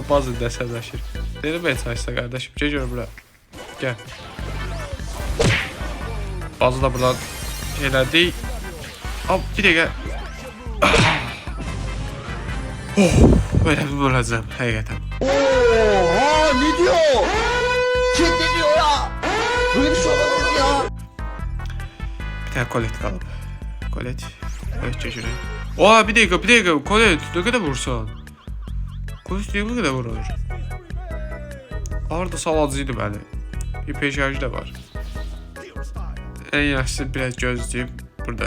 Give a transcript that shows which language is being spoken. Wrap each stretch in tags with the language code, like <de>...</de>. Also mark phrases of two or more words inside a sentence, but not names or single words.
<az>Baz indi əsəbləşir. Deməyə çalışsa qardaşım. Gör bura. Gəl. Bazı da buradan elədik. Bir dəqiqə.</az> <tr>Böyle bir</tr> <az>öləcəm həqiqətən.</az> <tr>Oha, ne diyor? Kim ne diyor ya? Böyle bir şey olamaz ya. Bir tane</tr> <az>Colette qalıb. Colette çəkirək. Bir dəqiqə. Colette, nə qədər vursan? Colette niyə bu qədər vurur? Arada salacıydı bəli. İpək şarjı da var. Ən yaxşısı biraz gözləyib burada.</az>